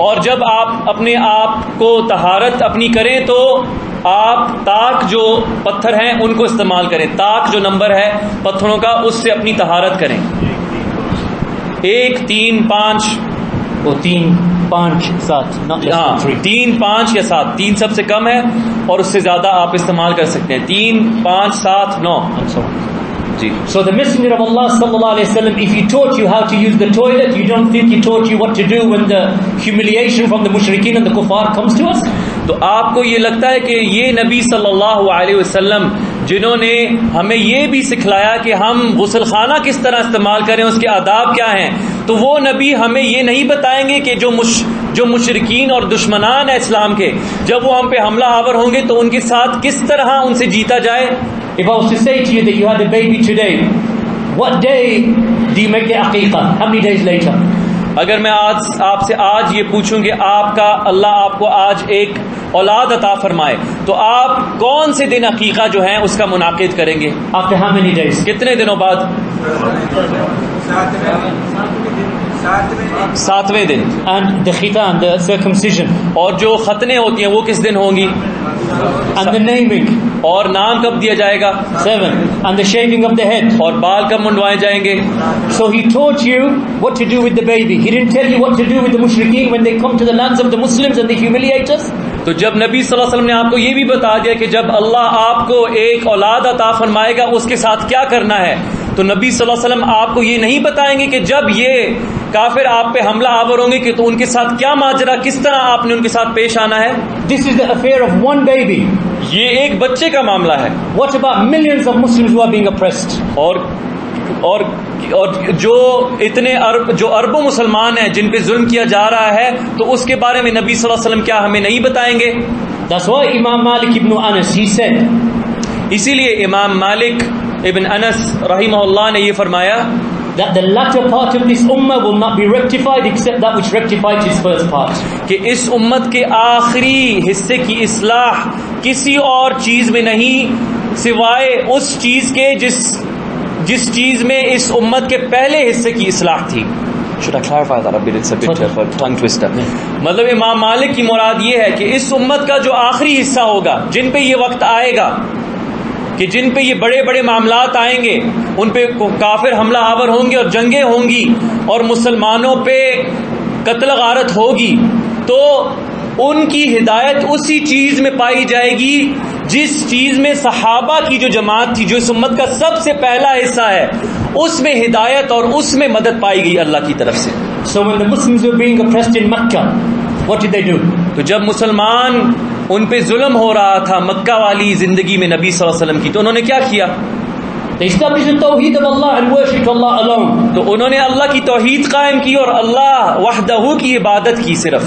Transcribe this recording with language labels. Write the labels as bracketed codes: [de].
[ur] اور جب آپ اپنے آپ کو طہارت اپنی کریں تو آپ تاک جو پتھر ہیں ان کو استعمال کریں، تاک جو نمبر ہے پتھروں کا اس سے اپنی طہارت کریں. [en] 1 3 5 or 3 5 7 not less than 3. [ur] 3 5 یا 7، 3 سب سے کم ہے اور اس سے زیادہ آپ استعمال کر سکتے ہیں. [en] 3 5 7 9 and so on. [ur] جی. [en] So the Messenger of Allah sallallahu alaihi wasallam, if he taught you how to use the toilet, you don't think he taught you what to do when the humiliation from the mushrikeen and the kuffar comes to us? [ur] تو آپ کو یہ لگتا ہے کہ یہ نبی صلی اللہ علیہ وسلم جنہوں نے ہمیں یہ بھی سکھلایا کہ ہم غسل خانہ کس طرح استعمال کریں، اس کے آداب کیا ہیں، تو وہ نبی ہمیں یہ نہیں بتائیں گے کہ جو مشرکین اور دشمنان ہیں اسلام کے، جب وہ ہم پہ حملہ آور ہوں گے تو ان کے ساتھ کس طرح ان سے جیتا جائے؟ [en] If I was to say to you that you had a baby today, what day do you make the aqiqah? How many days later? [ur] اگر میں آپ سے آج یہ پوچھوں کہ اللہ آپ کو آج ایک اولاد عطا فرمائے تو آپ کون سے دن عقیقہ جو ہیں اس کا منعقد کریں گے؟ [en] After how many days? [ur] کتنے دنوں بعد؟ 7ویں دن. [en] And the khitan, the circumcision. [ur] اور جو ختنیں ہوتی ہیں وہ کس دن ہوں گی؟ [en] And the naming. [ur] اور نام کب دیا جائے گا؟ [en] 7. And the shaving of the head. [ur] اور بال کب منڈوائے جائیں گے؟ [en] So he taught you what to do with the baby. He didn't tell you what to do with the mushrikeen when they come to the lands of the Muslims and they humiliate us. [ur] تو جب نبی صلی اللہ علیہ وسلم نے آپ کو یہ بھی بتا دیا کہ جب اللہ آپ کو ایک اولاد عطا فرمائے گا اس کے ساتھ کیا کرنا ہے، تو نبی صلی اللہ علیہ وسلم آپ کو یہ نہیں بتائیں گے کہ جب یہ کافر آپ پہ حملہ آور ہوں گے کہ تو ان کے ساتھ کیا ماجرا، کس طرح آپ نے ان کے ساتھ پیش آنا ہے. [en] This is the affair of one baby. [ur] یہ ایک بچے کا معاملہ ہے. [en] What about millions of Muslims who are being oppressed? [ur] اور جو اتنے اربوں مسلمان ہیں جن پہ ظلم کیا جا رہا ہے، تو اس کے بارے میں نبی صلی اللہ علیہ وسلم کیا ہمیں نہیں بتائیں گے؟ [en] That's why Imam Malik ibn Anas, he said, [ur] اسی لیے امام مالک ابن انس رحمہ اللہ نے یہ فرمایا [en] that the latter part of this ummah will not be rectified except that which rectified its first part. [ur] کہ اس امت کے آخری حصے کی اصلاح کسی اور چیز میں نہیں سوائے اس چیز کے جس چیز میں اس امت کے پہلے حصے کی اصلاح تھی. [en] Should I clarify that? I've been a bit of a tongue twister. [ur] مطلب امام مالک کی مراد یہ ہے کہ اس امت کا جو آخری حصہ ہوگا، جن پہ یہ وقت آئے گا کہ جن پہ یہ بڑے بڑے معاملات آئیں گے، ان پہ کافر حملہ آور ہوں گے اور جنگیں ہوں گی اور مسلمانوں پہ قتل غارت ہوگی، تو ان کی ہدایت اسی چیز میں پائی جائے گی جس چیز میں صحابہ کی جو جماعت تھی، جو اس امت کا سب سے پہلا حصہ ہے، اس میں ہدایت اور اس میں مدد پائی گئی اللہ کی طرف سے. [en] So when the Muslims were being oppressed in Mecca, what did they do? [ur] تو جب مسلمان ان پہ ظلم ہو رہا تھا مکہ والی زندگی میں نبی صلی اللہ علیہ وسلم کی، تو انہوں نے کیا کیا؟ [en] They established the Tawheed of Allah and worshipped Allah alone. [ur] تو انہوں نے اللہ کی توحید قائم کی اور اللہ وحدہ کی عبادت کی صرف.